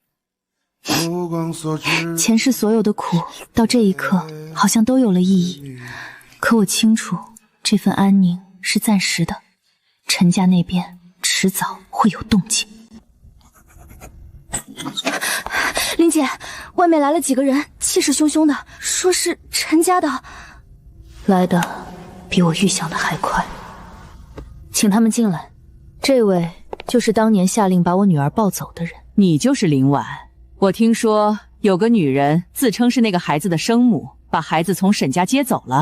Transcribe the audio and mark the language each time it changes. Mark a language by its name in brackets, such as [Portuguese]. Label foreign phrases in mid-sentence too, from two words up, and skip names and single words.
[Chinese] 前世所有的苦，到這一刻好像都有了意義。可我清楚，這份安寧是暫時的，陳家那邊遲早會有動靜。林姐，外面來了幾個人，氣勢洶洶的，說是陳家的。來的比我預想的還快，請他們進來。這位就是當年下令把我女兒抱走的人。你就是林婉。我听說有個女人自稱是那個孩子的生母，把孩子從沈家接走了。